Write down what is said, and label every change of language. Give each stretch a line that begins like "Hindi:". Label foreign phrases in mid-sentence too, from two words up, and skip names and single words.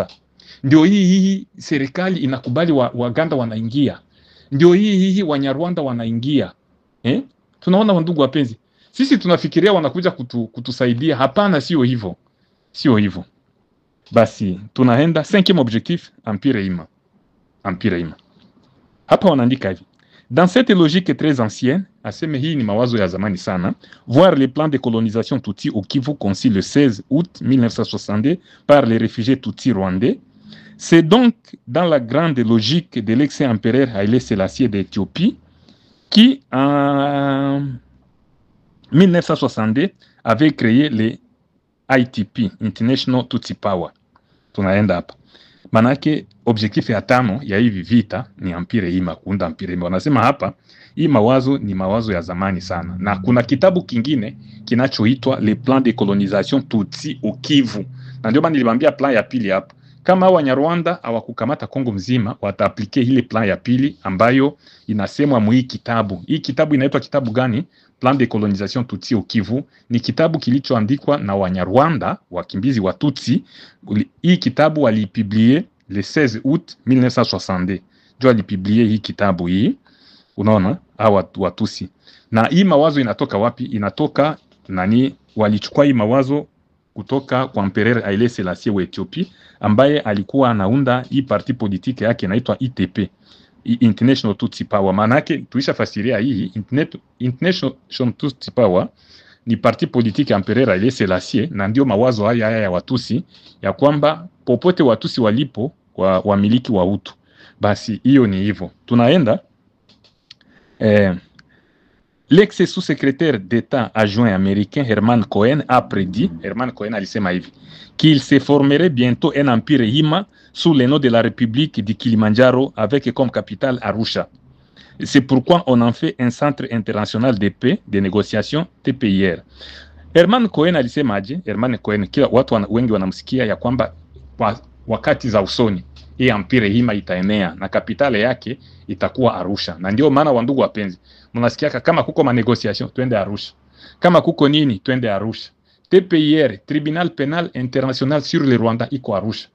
Swahili: Ndio hii serikali inakubali Waganda wanaingia, ndio hii Wanyarwanda wanaingia. Tunaona ndugu wapenzi, sisi tunafikiria wanakuja kutusaidia. Hapana, sio hivyo, sio hivyo. Basi tunaenda
French: 5e objectif, empire Hima. Empire Hima.
Swahili: Hapa wanaandika hivi:
French: dans cette logique très ancienne,
Swahili: aseme hii ni mawazo ya zamani sana,
French: voir les plans de colonisation Tutsi au Kivu conçus le 16 août 1962 par les réfugiés Tutsi rwandais, c'est donc dans la grande logique de l'ex-empereur Haile Selassie d'Éthiopie qui en 1962 avait créé les ITP,
English: International Tutsi Power.
Swahili: Tunaenda hapa. Manake objectif ya 5 ya hivi vita ni
French: empire Hima,
Swahili: kuunda
French: empire Hima.
Swahili: Wanasema hapa hii mawazo ni mawazo ya zamani sana. Na kuna kitabu kingine kinachoitwa Le Plan de Colonisation Tutsi au Kivu. Na ndio maana niliwaambia plan ya pili hapa. Kama Wanyarwanda hawakukamata Kongo mzima, wataaplike ile plan ya pili ambayo inasemwa mu hii kitabu. Hii kitabu inaitwa kitabu gani? Plan de Colonisation Tutsi au Kivu. Ni kitabu kilichoandikwa na Wanyarwanda, wakimbizi wa Tutsi. Hii kitabu walipublie
French: le 16 août 1962.
Swahili: Ndio walipublie hii kitabu hii. Unaona hawa Watusi. Na hii mawazo inatoka wapi? Inatoka nani? Walichukua hii mawazo kutoka kwa Empereur Haile Selassie wa Ethiopia, ambaye alikuwa anaunda hii
French: parti politique
Swahili: yake inaitwa ITP,
English: International Tutsi Power.
Swahili: Maana yake tuishafasiria hii
English: International Tutsi Power
Swahili: ni
French: parti politique
Swahili: ya Empereur Haile Selassie, na ndio mawazo haya ya Watusi ya kwamba popote Watusi walipo wamiliki wa Hutu. Basi hiyo ni hivyo.
French: Tunaenda l'ex-sous-secrétaire d'État adjoint américain Herman Cohen a prédit,
Swahili: Herman Cohen alisema hivi,
French: qu'il se formerait bientôt un empire Hima sous le nom de la République du Kilimanjaro avec comme capitale Arusha. C'est pourquoi on en fait un centre international de paix, de négociation, TPIR.
Swahili: Herman Cohen alisema aje? Herman Cohen, kila watu wengi wanamsikia ya kwamba wakati za usoni hii
French: empire Hima
Swahili: itaenea na kapitale yake itakuwa Arusha. Na ndio maana wandugu wapenzi, mnasikia kama kuko manegociation twende Arusha, kama kuko nini twende Arusha.
French: TPIR, Tribunal Penal International sur le Rwanda,
Swahili: iko Arusha.